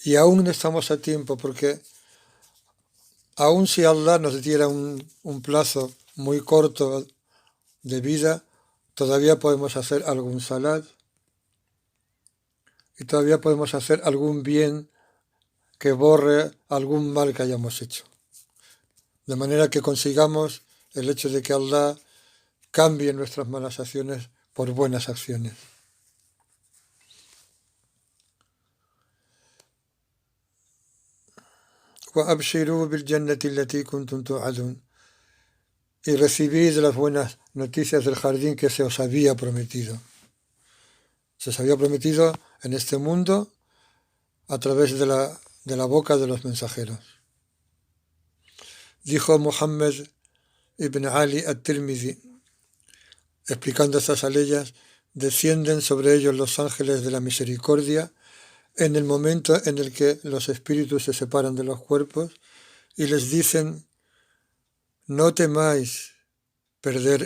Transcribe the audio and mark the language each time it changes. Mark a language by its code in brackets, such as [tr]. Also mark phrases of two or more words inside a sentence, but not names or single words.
[es] Y aún estamos a tiempo, porque aún si Allah nos diera un plazo muy corto de vida, todavía podemos hacer algún salat y todavía podemos hacer algún bien que borre algún mal que hayamos hecho. De manera que consigamos el hecho de que Allah cambie nuestras malas acciones por buenas acciones. [ar] وَأَبْشِرُوا بِالْجَنَّةِ الَّتِي كُنْتُمْ تُوعَدُونَ. [es] Y recibid las buenas noticias del jardín que se os había prometido. Se os había prometido en este mundo a través de la boca de los mensajeros. Dijo Muhammad ibn Ali at-Tirmidhi, explicando estas aleyas, descienden sobre ellos los ángeles de la misericordia en el momento en el que los espíritus se separan de los cuerpos y les dicen: no temáis perder